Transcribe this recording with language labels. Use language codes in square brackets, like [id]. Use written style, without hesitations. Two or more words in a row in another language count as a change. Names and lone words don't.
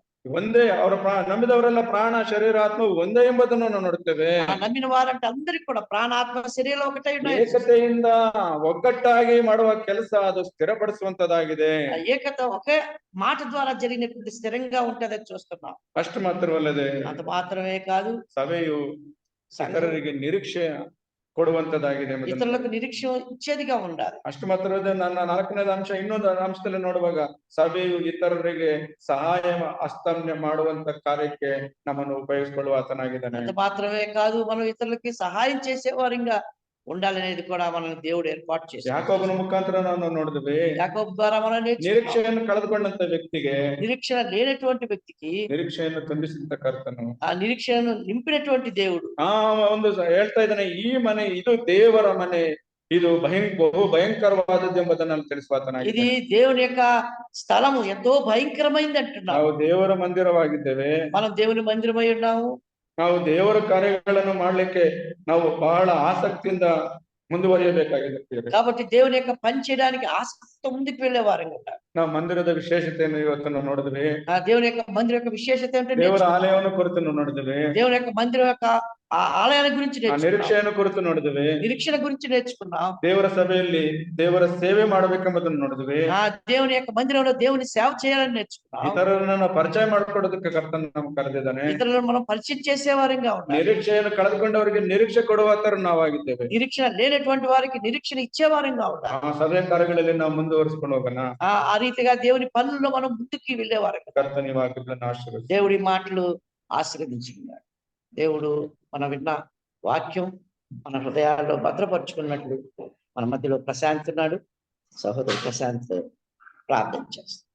[kn] ಒಂದೇ ಅವರ ನಂಬಿದವರೆಲ್ಲ ಪ್ರಾಣ ಶರೀರ ಆತ್ಮ ಒಂದೇ ಎಂಬುದನ್ನು ನಾವು ನೋಡುತ್ತೇವೆ. [te] ఆ నమ్మిన వారంటే అందరికి కూడా ప్రాణాత్మ శరీరం ఒకటే ఉన్నాయి. [kn] ಏಕತೆಯಿಂದ ಒಗ್ಗಟ್ಟಾಗಿ ಮಾಡುವ ಕೆಲಸ ಅದು ಸ್ಥಿರಪಡಿಸುವಂತದ್ದಾಗಿದೆ. [te] ఆ ఏకత ఒకే మాట ద్వారా జరిగినటువంటి స్థిరంగా ఉంటదని చూస్తున్నాం. [kn] ಅಷ್ಟು ಮಾತ್ರವಲ್ಲದೆ [te] అంత మాత్రమే కాదు, [kn] ಸಭೆಯು ಇತರರಿಗೆ ನಿರೀಕ್ಷೆ ಕೊಡುವಂತದ್ದಾಗಿದೆ ಎಂಬುದನ್ನು [te] ఇతరులకు నిరీక్ష ఇచ్చేదిగా ఉండాలి. [kn] ಅಷ್ಟು ಮಾತ್ರವಲ್ಲದೆ ನನ್ನ 4ನೇ ಅಂಶ ಇನ್ನೊಂದು ಅಂಶದಲ್ಲಿ ನೋಡುವಾಗ ಸಭೆಯು ಇತರರಿಗೆ ಸಹಾಯ ಹಸ್ತಮ್ಯ ಮಾಡುವಂತ ಕಾರ್ಯಕ್ಕೆ ನಮ್ಮನ್ನು ಉಪಯೋಗಿಸಿಕೊಳ್ಳುವ ಆತನಾಗಿದ್ದಾನೆ. [te] అంత మాత్రమే కాదు, మనం ఇతరులకి సహాయం చేసేవారిగా ఉండాలనేది కూడా మనం దేవుడు ఏర్పాటు చేశాడు. [kn] ಯಾಕೋಬನ ಮುಖಾಂತರ ನಾವು ನೋಡಿದ್ವಿ, [te] యాకోబు ద్వారా మనం నేర్చుకున్నాం. [kn] ನಿರೀಕ್ಷೆಯನ್ನು ಕಳೆದುಕೊಂಡಂತ ವ್ಯಕ್ತಿಗೆ [te] నిరీక్షణ లేనటువంటి వ్యక్తికి [kn] ನಿರೀಕ್ಷೆಯನ್ನು ತುಂಬಿಸಿದಂತ ಕರ್ತನು [te] ఆ నిరీక్షణను నింపినటువంటి దేవుడు [kn] ಒಂದು ಹೇಳ್ತಾ ಇದ್ದಾನೆ, ಈ ಮನೆ ಇದು ದೇವರ ಮನೆ, ಇದು ಬಹು ಭಯಂಕರವಾದದ್ದು ಎಂಬುದನ್ನು ನಾನು ತಿಳಿಸುವ [te] ఇది [kn] ಆತನಾಗಿದ್ದಾನೆ. [te] దేవుని యొక్క స్థలము ఎంతో భయంకరమైంది అంటున్నాం. [kn] ನಾವು ದೇವರ ಮಂದಿರವಾಗಿದ್ದೇವೆ. [te] మనం దేవుని మందిరమై ఉన్నాము. [kn] ನಾವು ದೇವರ ಕಾರ್ಯಗಳನ್ನು ಮಾಡ್ಲಿಕ್ಕೆ ನಾವು ಬಹಳ ಆಸಕ್ತಿಯಿಂದ ಮುಂದುವರಿಯಬೇಕಾಗಿದೆ. [te] కాబట్టి దేవుని యొక్క పని చేయడానికి ఆసక్తితో ముందుకు వెళ్ళే వారంగా ఉండాలి. [kn] ನಾವು ಮಂದಿರದ ವಿಶೇಷತೆಯನ್ನು ಇವತ್ತು ನಾವು ನೋಡಿದ್ವಿ. [te] ఆ దేవుని యొక్క మందిరం యొక్క విశేషత ఏంటంటే [kn] ದೇವರ ಆಲಯವನ್ನು ಕುರಿತು ನಾವು ನೋಡಿದ್ವಿ. [te] దేవుని యొక్క మందిరం యొక్క ఆ ఆలయాల గురించి [kn] ಆ [te] నేర్చుకున్నాం. [kn] ನಿರೀಕ್ಷೆಯನ್ನು ಕುರಿತು ನೋಡಿದ್ವಿ. [te] నిరీక్షణ గురించి నేర్చుకున్నాం. [kn] ದೇವರ ಸಭೆಯಲ್ಲಿ ದೇವರ ಸೇವೆ ಮಾಡಬೇಕೆಂಬುದನ್ನು ನೋಡಿದ್ವಿ. [te] ఆ దేవుని యొక్క మందిరంలో దేవుని సేవ చేయాలని నేర్చుకున్నాం. [kn] ಇತರರನ್ನ ನಾವು ಪರಿಚಯ ಮಾಡಿಕೊಡೋದಕ್ಕೆ ಕರ್ತನು ನಮ್ಗೆ ಕರೆದಿದ್ದಾನೆ. [te] ఇతరులను మనం పరిచయం చేసేవారంగా ఉండాలి. [kn] ನಿರೀಕ್ಷೆಯನ್ನು ಕಳೆದುಕೊಂಡವರಿಗೆ ನಿರೀಕ್ಷೆ ಕೊಡುವ ನಾವಾಗಿದ್ದೇವೆ. [te] నిరీక్షణ లేనటువంటి వారికి నిరీక్షణ ఇచ్చేవారంగా ఉండాలి. [kn] ಆ ಸಭೆ ಕಾರ್ಯಗಳಲ್ಲಿ ನಾವು ಮುಂದುವರಿಸಿಕೊಂಡು ಹೋಗೋಣ. [te] ఆ రీతిగా దేవుని పనుల్లో మనం ముందుకు వెళ్ళేవారంగా [kn] ಕರ್ತನಿ ವಾಕ್ಯಗಳನ್ನು ಆಶೀರ್ವದಿಸಿ. [te] దేవుడి మాటలు ఆశీర్వదించుకున్నాడు. దేవుడు మన విన్న వాక్యం మన హృదయాల్లో భద్రపరుచుకున్నట్లు మన మధ్యలో ప్రశాంత్ ఉన్నాడు. సహోదరు ప్రశాంత్ ప్రార్థన చేస్తాం.